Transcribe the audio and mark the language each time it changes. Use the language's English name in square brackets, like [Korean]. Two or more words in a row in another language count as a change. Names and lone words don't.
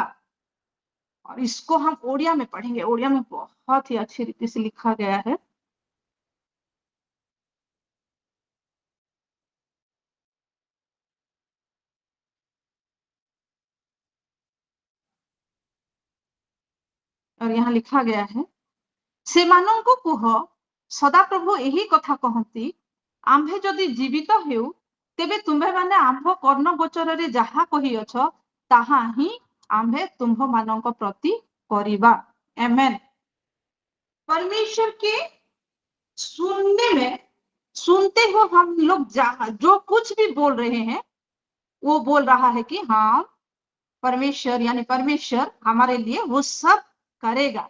[Hindi] और इसको हम ओडिया में पढ़ेंगे। ओडिया में बहुत ही अच्छी रीति से लिखा गया है। और यहाँ लिखा गया है, [Odia] ସେମାନଙ୍କୁ କୁହ, ସଦାପ୍ରଭୁ ଏହି କଥା କହନ୍ତି, ଆମ୍ଭେ ଯଦି ଜୀବିତ ହେଉ, ତେବେ ତୁମ୍ଭେମାନେ ଆମ୍ଭ କର୍ଣ୍ଣ ଗୋଚରରେ ଯାହା କହିଅଛ, ତାହା ହିଁ ଆମ୍ଭେ ତୁମ୍ଭମାନଙ୍କ ପ୍ରତି କରିବା। ଆମେନ। [Hindi] परमेश्वर के सुनने में, सुनते हो हम लोग जो कुछ भी बोल रहे हैं, वो बोल रहा है कि हाँ परमेश्वर यानी परमेश्वर हमारे लिए वो सब करेगा।